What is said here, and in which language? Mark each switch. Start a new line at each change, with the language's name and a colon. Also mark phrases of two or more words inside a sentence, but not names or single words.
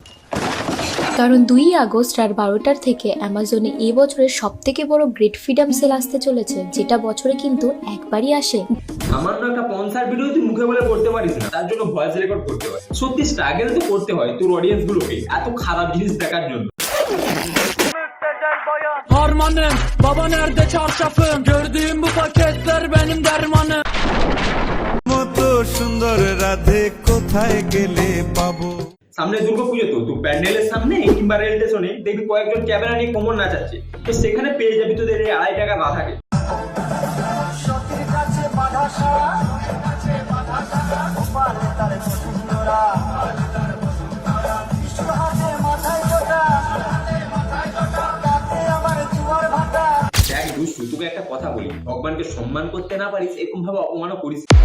Bangla: কারণ 2 আগস্ট রাত 12টার থেকে অ্যামাজনে এই বছরের সবথেকে বড় গ্রেট ফ্রিডম সেল আসতে চলেছে, যেটা বছরে কিন্তু একবারই আসে। আমার না একটা কনসার্ট ভিডিও তুই মুখে বলে করতে পারিস না, তার জন্য ভয়েস রেকর্ড করতে হয়। সত্যি স্ট্রাগল তো করতে হয় তোর অডিয়েন্স গুলোকে এত খারাপ জিনিস দেখার জন্য।
Turkish: Harmanım, baba nerede çarşafım? Gördüğüm bu paketler benim dermanım.
Bangla: মতো সুন্দর রাধে কোথায় গেলে পাবো। সামনে দুর্গাপুজো, তো তুই প্যান্ডেলের সামনে কিংবা রেল স্টেশনে দেখবি কয়েকজন ক্যামেরা নিয়ে কোমর নাচাচ্ছে, তো সেখানে পেয়ে যাবি তোদের এই 2.5 টাকা রাধাকে। দুষ্টু, তোকে একটা কথা বলি, ভগবানকে সম্মান করতে না পারিস এরকম ভাবে অপমানও করিস।